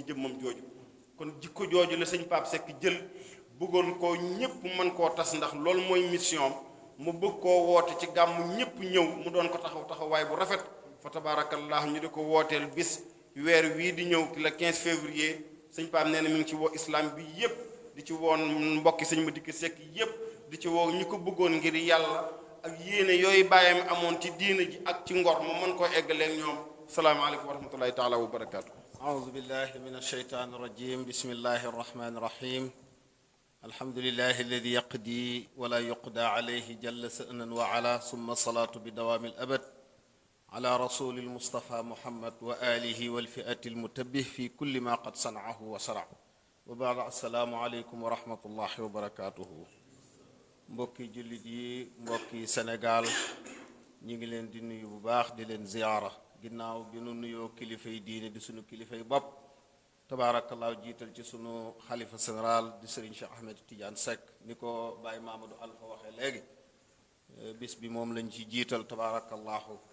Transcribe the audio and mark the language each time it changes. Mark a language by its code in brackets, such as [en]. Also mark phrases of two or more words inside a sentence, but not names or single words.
[wo] jëmmam jooju kon jikko jooju la sëñ Pape Seck jël bëggoon koo ñépp mën koo tas ndax loolu mooy mission mu bëgg koo woote ci gàmmu ñépp ñëw mu doon ko taxawaay bu rafet fa tabaarakallah ñu di ko wooteel bis weer wii di ñëw le 15 février sëñ Pape nee na mi ngi ci woo islam bi yépp di ci woon mbokki sëñ Madicke Seck yépp di ci woo ñi ko bëggoon ngir yàlla ak yéene yooyu bàyyam amoon ci diina ji ak ci ngor mu mën koo eggaleeg ñoom [ar] السلام عليكم ورحمة الله تعالى وبركاته. أعوذ بالله من الشيطان الرجيم بسم الله الرحمن الرحيم الحمد لله الذي يقضي ولا يقضى عليه جل سأنا وعلا ثم الصلاة بدوام الأبد على رسول المصطفى محمد وآله والفئة المتبه في كل ما قد صنعه وصنع وبعد السلام عليكم ورحمة الله وبركاته [wo] mbokki jullit yi mbokki Sénégal ñi ngi leen di nuyu bu baax di leen ziyaara ginnaaw bi nu nuyoo kilifay diine di sunu kilifay bopp tabaarakallaahu jiital ci sunu xalifa général di Serigne Cheikh Ahmed Tidiane Seck ni ko Baye Mamadou Alpha waxee léegi bis bi moom lañ ci jiital tabaarakallaahu